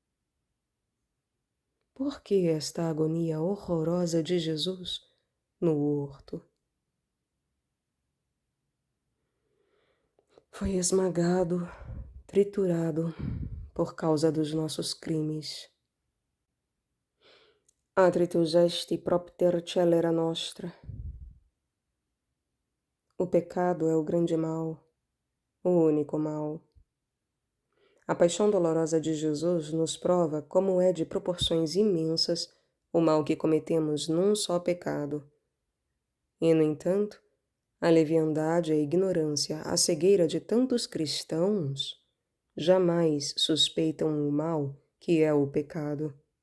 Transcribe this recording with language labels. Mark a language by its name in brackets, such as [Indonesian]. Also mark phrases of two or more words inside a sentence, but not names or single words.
[Portuguese] Por que esta agonia horrorosa de Jesus no horto? Foi esmagado, triturado por causa dos nossos crimes. [Latin] Atritus est propter celera nostra. [Portuguese] O pecado é o grande mal, o único mal. A paixão dolorosa de Jesus nos prova como é de proporções imensas o mal que cometemos num só pecado. E, no entanto, a leviandade, a ignorância, a cegueira de tantos cristãos jamais suspeitam o mal que é o pecado.